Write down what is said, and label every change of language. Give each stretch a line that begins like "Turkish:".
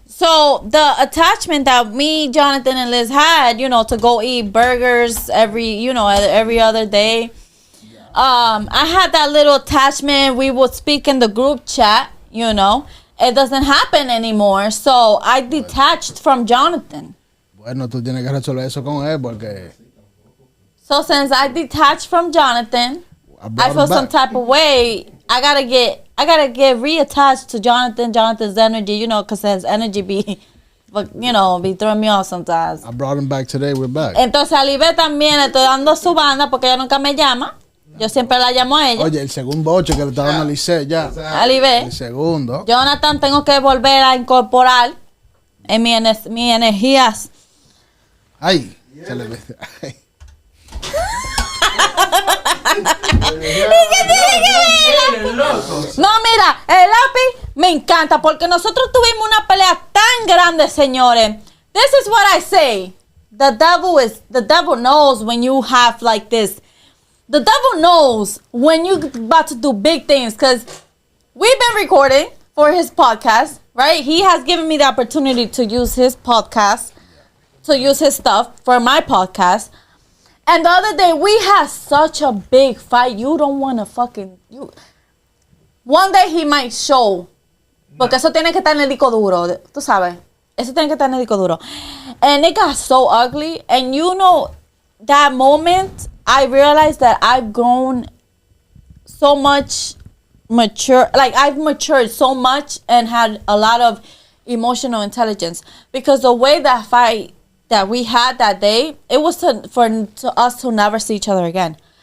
English: So the attachment that me, Jonathan, and Liz had, to go eat burgers every other day. Yeah. I had that little attachment. We would speak in the group chat, It doesn't happen anymore. So I detached from Jonathan.
Spanish: Bueno, tú tienes que resolver eso con él porque.
English: So since I detached from Jonathan, I feel some type of way. I gotta get reattached to Jonathan's energy, because his energy be throwing me off sometimes. I brought him back today. We're back.
Spanish: Entonces a Libet también le estoy dando su banda porque ella nunca me llama. Yo siempre la llamo a ella. Oye, el segundo 8 que le está dando a Lice ya. Libet. El segundo. Jonathan, tengo que volver a incorporar en mis energías. Ay, se le ve. Ay. No, mira, el lápiz me encanta porque nosotros tuvimos una pelea tan grande, señores,
English: This is what I say. The devil knows when you have like this. The devil knows when you about to do big things, because we've been recording for his podcast, right? He has given me the opportunity to use his podcast, to use his stuff for my podcast. And the other day we had such a big fight. You don't want to fucking... One day he might show.
Spanish: Porque eso tiene que estar en el disco duro. Tú sabes. Eso tiene que estar en el disco duro.
English: And it got so ugly. And you know, that moment, I realized that I've grown so much mature. Like, I've matured so much and had a lot of emotional intelligence. Because the way that fight that we had that day, it was to us to never see each other again.